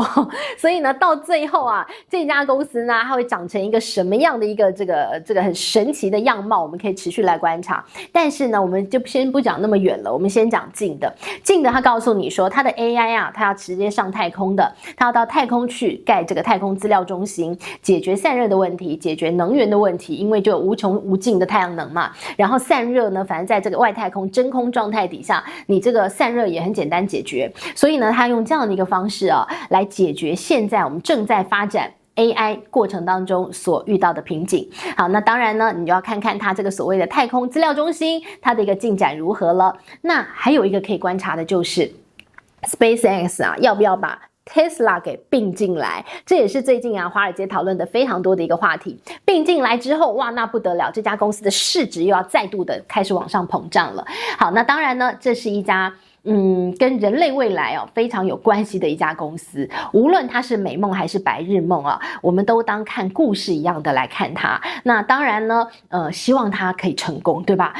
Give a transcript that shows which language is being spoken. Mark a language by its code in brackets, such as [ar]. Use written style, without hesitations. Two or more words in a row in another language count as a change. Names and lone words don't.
[zh] 所以呢，到最後啊，這家公司呢，它會長成一個什麼樣的一個這個很神奇的樣貌，我們可以持續來觀察。但是呢，我們就先不講那麼遠了，我們先講近的。近的，它告訴你說，它的 AI 啊，它要直接上太空的，它要到太空去蓋這個太空資料中心，解決散熱的問題，解決能源的問題，因為就有無窮無盡的太陽能嘛。然後散熱呢，反正在這個外太空真空狀態底下，你這個散熱也很簡單解決。所以呢，他用這樣的一個方式啊，來解決現在我們正在發展 AI 過程當中所遇到的瓶頸。好，那當然呢，你就要看看它這個所謂的太空資料中心，它的一個進展如何了。那還有一個可以觀察的就是 SpaceX 啊，要不要把 Tesla 給併進來？這也是最近啊，華爾街討論的非常多的一個話題。併進來之後，哇，那不得了，這家公司的市值又要再度的開始往上膨脹了。好，那當然呢，這是一家跟人類未來非常有關係的一家公司，無論它是美夢還是白日夢啊，我們都當看故事一樣的來看它。那當然呢，希望它可以成功，對吧？